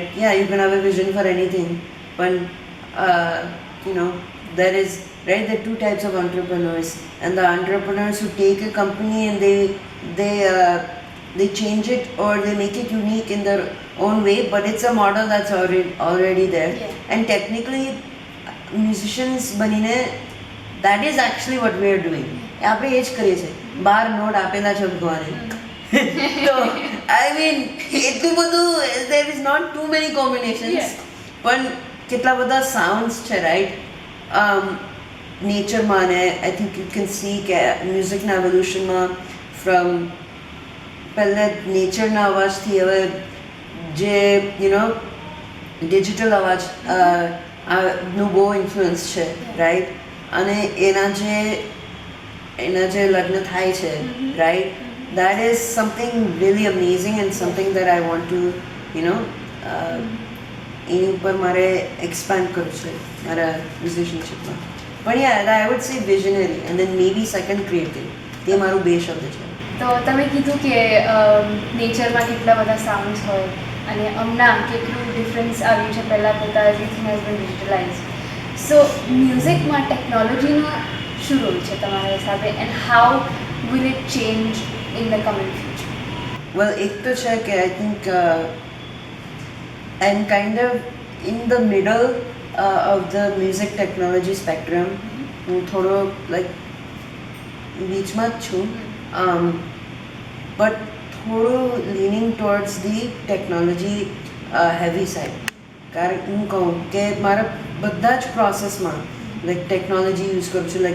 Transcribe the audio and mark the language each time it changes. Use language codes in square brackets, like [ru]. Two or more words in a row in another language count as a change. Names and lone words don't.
[en] Yeah, you can have a vision for anything, but there is, right, there are two types of entrepreneurs, and the entrepreneurs who take a company and they change it or they make it unique in their own way, but it's a model that's already there. Yeah. And technically musicians બનીને that is actually what we are doing. [gu] આપણે એ જ કરીએ છીએ, બાર નોટ આપેલા છે ભગવાને. તો [en] I mean [gu] એટલું બધું, [en] there is not too many combinations. Yeah. [gu] પણ કેટલા બધા સાઉન્ડ્સ છે, રાઈટ? નેચરમાં ને [en] I think you can see [gu] કે મ્યુઝિકના એવોલ્યુશનમાં ફ્રોમ પહેલે નેચરના અવાજથી હવે જે ડિજિટલ અવાજ નું બહુ ઇન્ફ્લુઅન્સ છે, રાઈટ? અને એના જે લગ્ન થાય છે, રાઈટ, [en] that is something really amazing and something that I want to [gu] એની ઉપર મારે એક્સપાન્ડ કરવું છે મારા મ્યુઝિશિયનશીપમાં. પણ યા, [en] I would say visionary and then maybe second creative. [gu] તે મારું બે શબ્દ છે. તો તમે કીધું કે નેચરમાં કેટલા બધા સાઉન્ડ્સ હોય અને હમણાં કેટલું ડિફરન્સ આવ્યું છે. પહેલાં કરતાં [en] Everything has been digitalize. [gu] સો મ્યુઝિકમાં ટેકનોલોજીનો શું રોલ છે તમારા હિસાબે, [en] and how will it change in the coming future? [gu] વેલ, એક તો છે કે [en] I think I'm kind of in the middle of the music technology spectrum. [gu] હું થોડો લાઈક બીચમાં જ છું, બટ થોડું [en] leaning towards the technology heavy side. [gu] કારણ હું કહું કે મારા બધા જ પ્રોસેસમાં [en] like technology use [gu] કરું છું.